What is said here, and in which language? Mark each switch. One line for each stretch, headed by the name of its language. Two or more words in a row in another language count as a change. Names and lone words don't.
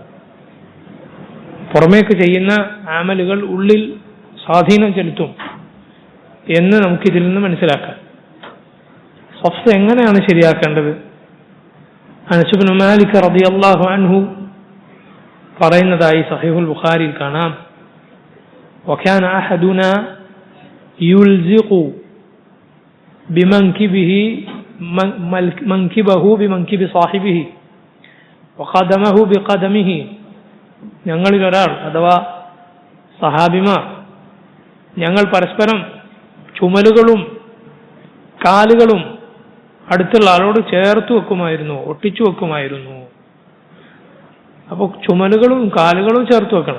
Malayalam: പുറമേക്ക് ചെയ്യുന്ന അമലുകൾ ഉള്ളിൽ സ്വാധീനം ചെലുത്തും എന്ന് നമുക്കിതിൽ നിന്ന് മനസ്സിലാക്കാം. സഫ് എങ്ങനെയാണ് ശരിയാക്കേണ്ടത്? അനസ് ഇബ്നു മാലിക്
Arabic: رضي الله عنه
Malayalam: പറയുന്നതായി സഹീഹുൽ ബുഖാരിയിൽ കാണാം,
Arabic: وكان أحدنا يلزق منكبه بمنكب صاحبه وقدمه بقدمه.
Malayalam: ഞങ്ങളിൽ ഒരാൾ അഥവാ സഹാബിമാർ ഞങ്ങൾ പരസ്പരം ചുമലുകളും കാലുകളും അടുത്തുള്ള ആളോട് ചേർത്ത് വെക്കുമായിരുന്നു, ഒട്ടിച്ചു വെക്കുമായിരുന്നു. അപ്പോൾ ചുമലുകളും കാലുകളും ചേർത്ത് വെക്കണം.